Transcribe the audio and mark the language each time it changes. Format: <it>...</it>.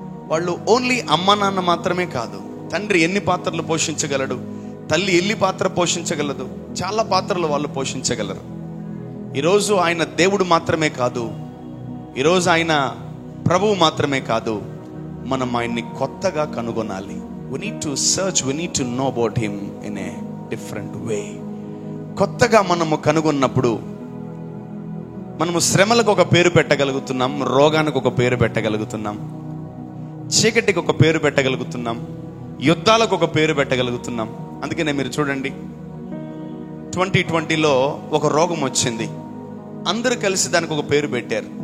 <te>వాళ్ళు ఓన్లీ అమ్మ నాన్న మాత్రమే కాదు, తండ్రి ఎన్ని పాత్రలు పోషించగలడు, తల్లి ఎన్ని పాత్ర పోషించగలదు, చాలా పాత్రలు వాళ్ళు పోషించగలరు. ఈరోజు ఆయన దేవుడు మాత్రమే కాదు, ఈరోజు ఆయన ప్రభువు మాత్రమే కాదు, మనం ఆయన్ని కొత్తగా కనుగొనాలి.</te> <en>We need to search, we need to know about him in a different way.</en> <te>కొత్తగా మనము కనుగొన్నప్పుడు మనము శ్రమలకు ఒక పేరు పెట్టగలుగుతున్నాం, రోగానికి ఒక పేరు పెట్టగలుగుతున్నాం, చీకటికి ఒక పేరు పెట్టగలుగుతున్నాం, యుద్ధాలకు ఒక పేరు పెట్టగలుగుతున్నాం. అందుకనే మీరు చూడండి, 2020లో ఒక రోగం వచ్చింది, అందరూ కలిసి దానికి ఒక పేరు పెట్టారు.</te>